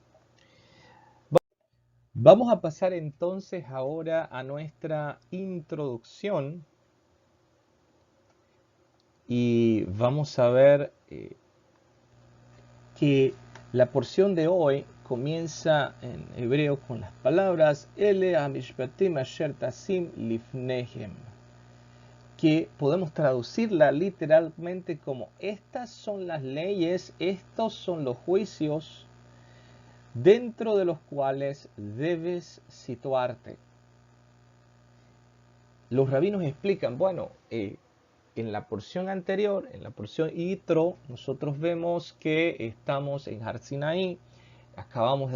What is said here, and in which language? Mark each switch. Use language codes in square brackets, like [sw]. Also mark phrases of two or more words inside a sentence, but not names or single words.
[es] Vamos a pasar entonces ahora a nuestra introducción y vamos a ver que la porción de hoy comienza en hebreo con las palabras [he] אלה המשפטים אשר תשים לפניהם, [es] que podemos traducirla literalmente como estas son las leyes, estos son los juicios dentro de los cuales debes situarte. Los rabinos explican, bueno, en la porción anterior, en la porción Yitro, nosotros vemos que estamos en [he] הר סיני, [es] acabamos de